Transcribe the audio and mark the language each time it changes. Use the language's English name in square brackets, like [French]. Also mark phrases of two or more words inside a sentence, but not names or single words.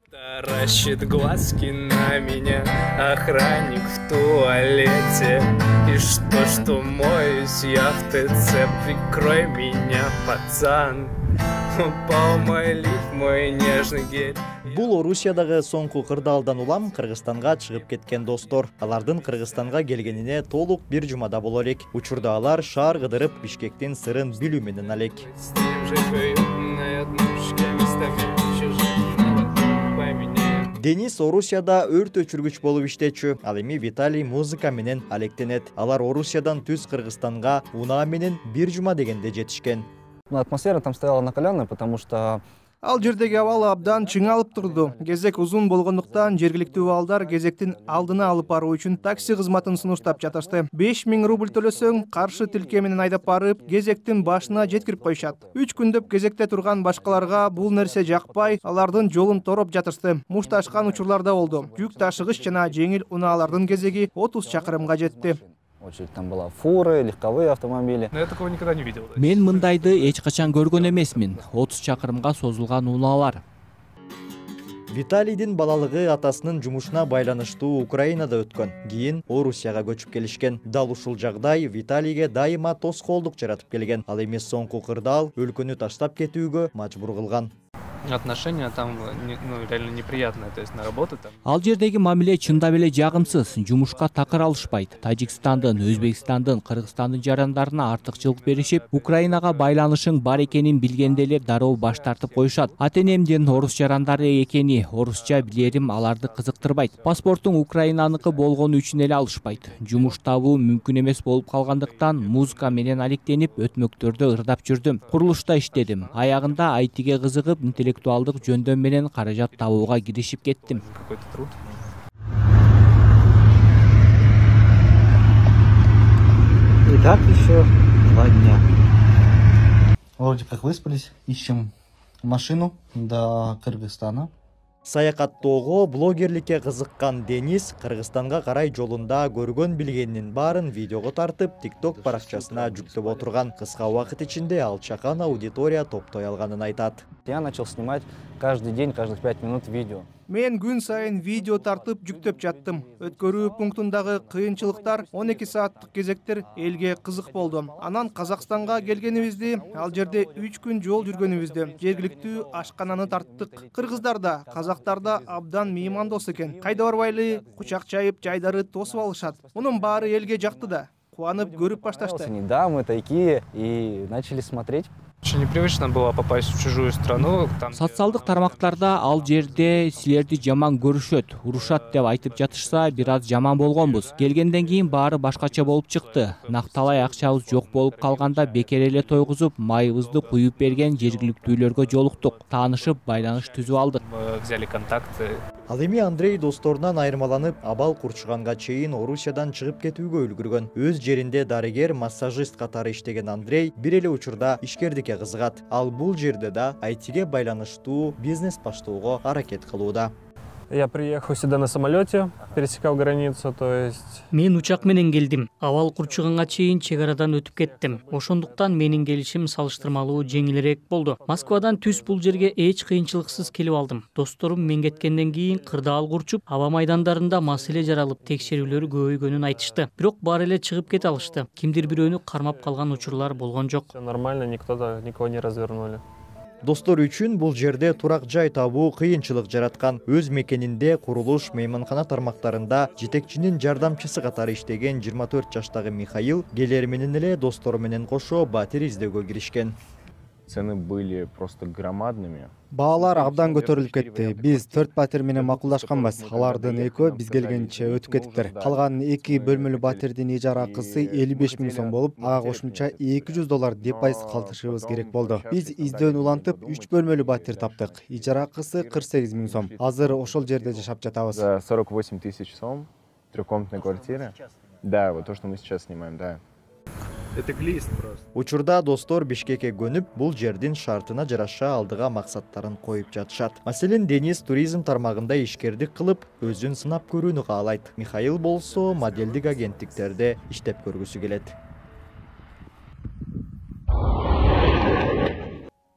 [Russian] Таращит глазки на меня охранник в туалете. И что моюсь я в ТЦ, прикрой меня, пацан. Упал мой лиф, мой нежный гель. [Kyrgyz] Бул Орусиядагы соңку кырдаалдан улам Кыргызстанга чыгып кеткен достор. Алардын Кыргызстанга келгенине толук бир жумада боло элек. Учурда алар шаар кыдырып Бишкектин сырын билүү менен алек. Денис Орусияда өрт өчүргүч болуп иштечү. Ал эми Виталий музыка менен алектенет. Алар Орусиядан түз Кыргызстанга унаа менен бир жума дегенде жетишкен. [Russian] Атмосфера там стояла накаленная, потому что [Kyrgyz] Ал жердеги абал абдан чыңалып турду. Кезек узун болгондуктан жергиликтүү абалдар кезектин алдына алып баруу үчүн такси кызматын сунуштап жатышты. 5000 рубль төлөсөң, каршы тилке менен айдап барып, кезектин башына жеткирип коюшат. 3 күндөп кезекте турган башкаларга бул нерсе жакпай, алардын жолун тороп жатышты. Мушташкан учурларда болду. Жүк ташыгыч жана жеңил унаалардын кезеги 30 чакырымга жетти. [Russian] очередь там была фуры, легковые автомобили. Но я такого никогда не видел. [Kyrgyz] Мен мындайды эч качан көргөн эмесмин. 30 чакырымга созулган унаалар. Виталийдин балалыгы атасынын жумушуна байланыштуу Украинада өткөн. Кийин Орусияга көчүп келишкен. Дал ушул жагдай Виталийге дайыма тоскоолдук жаратып келген. Ал эми соңку кырдаал өлкөнү таштап кетүүгө мажбур кылган. [Russian] Отношения там реально неприятные, то есть на работу там. [Kyrgyz] Ал жердеги мамиле чындап эле жагымсыз, жумушка такыр алышпайт. Тажикстандын, Өзбекстандын, Кыргызстандын жарандарына артыкчылык беришип, Украинага байланышың бар экенин билгенде эле дароо баш тартып коюшат. Ата-энемдин орус жарандары экени, орусча билерим аларды кызыктырбайт. Паспортуң Украинаныкы болгону үчүн эле алышпайт. Жумуш табуу мүмкүн эмес болуп калгандыктан музыка менен алектенип өтмөктөрдө ырдап жүрдүм. Курулушта иштедим. Аягында айтиге кызыгып, интеллектуалдык жөндөм менен каражат табууга киришип кеттим. [Russian] Итак, еще 2 дня. Вроде как выспались, ищем машину до Кыргызстана. [Kyrgyz] Саякаттоого, блогерликке кызыккан Денис Кыргызстанга карай жолунда көргөн билгенинин баарын видеого тартып, TikTok баракчасына жүктөп отурган. Кыска убакыт ичинде ал чакан аудитория топтой алганын айтат. [Russian] Я начал снимать каждый день, каждых 5 минут видео. [Kyrgyz] Мен күн сайын видео тартып жүктөп жаттым. Өткөрүү пунктундагы кыйынчылыктар, 12 сааттык кезектер элге кызык болду. Анан Казакстанга келгенибизди, ал жерде 3 күн жол жүргөнүбүздү, жергиликтүү ашкананы тарттык. Кыргыздар да, казактар да абдан меймандос экен. Кайда барбайлы, кучак чайып, жайдары тосуп алышат. Мунун баары элге жакты да. Кубанып көрүп башташты. [Russian] Да, мы такие, и начали смотреть. Очень непривычно было попасть в чужую страну. [Kyrgyz] Социалдык тармактарда ал жерде силерди жаман көрүшөт, урушат деп айтып жатышса, бир аз жаман болгонбуз. Келгенден кийин баары башкача болуп чыкты. Накталай акчабыз жок болуп калганда бекер эле тойгузуп, майыбызды куюп берген жергиликтүүлөргө жолуктук. Таанышып, байланыш түзүп алдык. [Russian] Взяли контакты. [Kyrgyz] Ал эми Андрей досторунан айырмаланып, абал курчуганга чейин Орусиядан чыгып кетүүгө үлгүргөн. Өз жеринде дарыгер, массажист катары иштеген Андрей бир эле учурда ишкердикке кызыгат. Ал бул жерде да айтиге байланыштуу бизнес баштоого аракет кылууда. [Russian] Я приехал сюда на самолете, пересекал границу, то есть... [Kyrgyz] Мен учак менен келдим. Абал курчуганга чейин чек арадан өтүп кеттим. Ошондуктан менин келишим салыштырмалуу жеңилирээк болду. Москвадан түз бул жерге эч кыйынчылыксыз келип алдым. Досторум мен кеткенден кийин кырдаал курчуп, аба майдандарында маселе жаралып, текшерүүлөр көбөйгөнүн айтышты. Бирок баары эле чыгып кете алышты. Кимдир бирөөнү кармап калган учурлар болгон жок. [Russian] Все нормально, никого не развернули. [Kyrgyz] Достор үчүн бул жерде турак жай табуу кыйынчылык жараткан. Өз мекенинде курулуш, мейманкана тармактарында жетекчинин жардамчысы катары иштеген 24 жаштагы Михаил келер менен эле достору менен кошо батир издөөгө киришкен. [Russian] Цены были просто громадными. [Kyrgyz] Баалар абдан көтөрүлүп кетти. Биз 4 батир менен макулдашканбыз. Алардын экөө биз келгенче өтүп кетиптир. Калган 2 бөлмөлүү батирдин ижара акысы 55 000 сом болуп, ага кошумча $200 депозит калтырышыбыз керек болду. Биз издөөнү улантып 3 бөлмөлүү батир таптык. Ижара акысы 48 000 сом. Азыр ошол жерде жашап жатабыз. [Russian] За 48 000 сом, трехкомнатная квартира. Да, вот то, что мы сейчас снимаем, да. Это глист просто. [Kyrgyz] Учурда достор Бишкекке көнүп, бул жердин шартына жараша алдыга максаттарын коюп жатышат. Маселен, Денис туризм тармагында ишкердик кылып, өзүн сынап көрүүнү каалайт. Михаил болсо моделдик агенттиктерде иштеп көргүсү келет.